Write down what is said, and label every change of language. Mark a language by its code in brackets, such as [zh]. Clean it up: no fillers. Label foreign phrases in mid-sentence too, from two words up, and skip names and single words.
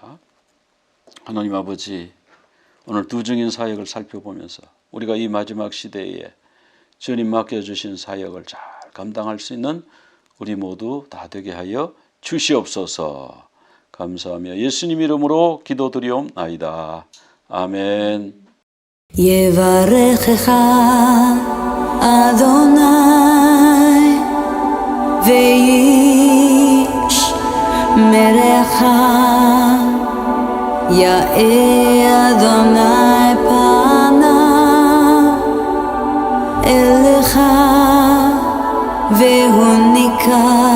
[ko] 하나님 아버지, 오늘 두 증인 사역을 살펴보면서 우리가 이 마지막 시대에 주님 맡겨주신 사역을 잘 감당할 수 있는 우리 모두 다 되게 하여 주시옵소서. 감사하며 예수님 이름으로 기도드리옵나이다. 아멘. [he] יברכך אדוני וישמרך, יאר אדוני פניו אליך והוניקה,